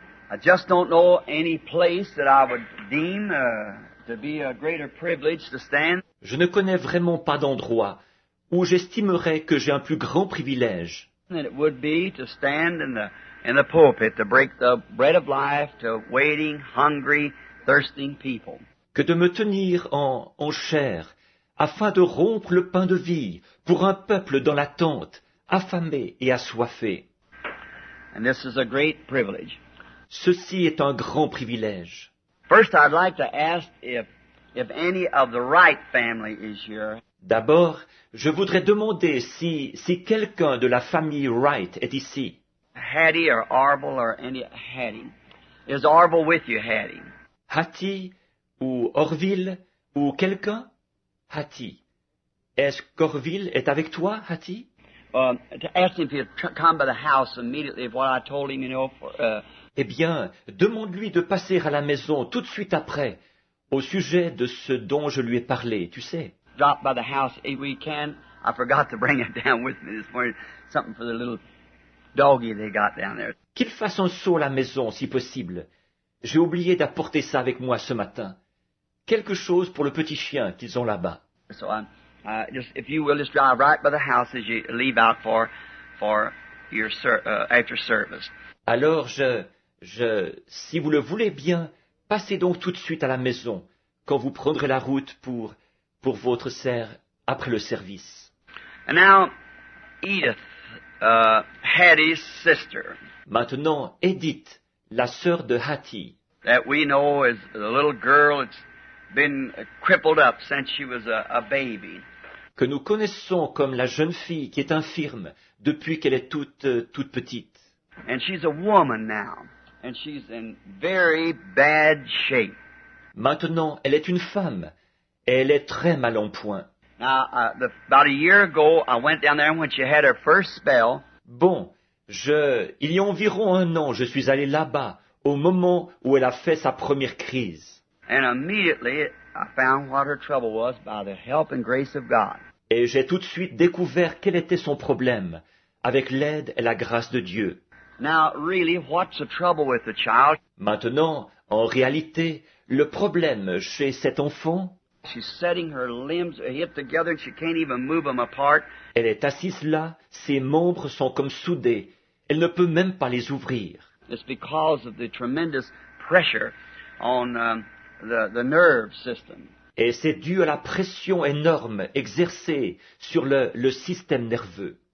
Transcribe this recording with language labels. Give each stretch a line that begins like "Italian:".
English: I just don't know any place that I would deem to be a greater privilege to stand.
French: Je ne connais vraiment pas d'endroit où j'estimerais que j'ai un plus grand privilège
English: than it would be to stand in the pulpit to break the bread of life to waiting, hungry, thirsting people.
French: que de me tenir en chair, afin de rompre le pain de vie pour un peuple dans l'attente, affamé et assoiffé.
English: And this is a great privilege.
French: Ceci est un grand privilège.
English: First, I'd like to ask if any of the Wright family is here.
French: D'abord, je voudrais demander si quelqu'un de la famille Wright est ici.
English: Hattie or Arble or any Hattie. Is Arble with you, Hattie?
French: Hattie ou Orville ou quelqu'un? Hattie. Est-ce qu'Orville est avec toi, Hattie?
English: To ask him if he'd come by the house immediately of what I told him,
French: Eh bien, demande-lui de passer à la maison tout de suite après, au sujet de ce dont je lui ai parlé, tu sais.
English: drop by the house if we can. I forgot to bring it down with me this morning. Something for the little doggy they got down there.
French: Qu'il fasse un saut à la maison, si possible. J'ai oublié d'apporter ça avec moi ce matin. Quelque chose pour le petit chien qu'ils ont là-bas.
English: So just if you will, just drive right by the house as you leave out for your after service.
French: Alors si vous le voulez bien, passez donc tout de suite à la maison, quand vous prendrez la route pour votre serre après le service.
English: And now, Edith, Hattie's sister,
French: Maintenant, Edith, la sœur de Hattie,
English: that we know is the little girl that's been crippled up since she was a baby.
French: que nous connaissons comme la jeune fille qui est infirme depuis qu'elle est toute petite.
English: And she's a woman now, and she's in very bad shape.
French: Maintenant, elle est une femme, et elle est très mal en point.
English: Now, about a year ago, I went down there when she had her first spell.
French: Bon, il y a environ 1 an, je suis allé là-bas, au moment où elle a fait sa première crise.
English: And immediately, I found what her trouble was by the help and grace of God.
French: Et j'ai tout de suite découvert quel était son problème, avec l'aide et la grâce de Dieu.
English: Now, really, what's the trouble with the child?
French: Maintenant, en réalité, le problème chez cet enfant,
English: She's setting her limbs hip together and she can't even move them apart.
French: elle est assise là, ses membres sont comme soudés, elle ne peut même pas les ouvrir.
English: It's because of the tremendous pressure on the nerve system.
French: Et c'est dû à la pression énorme exercée sur le système nerveux.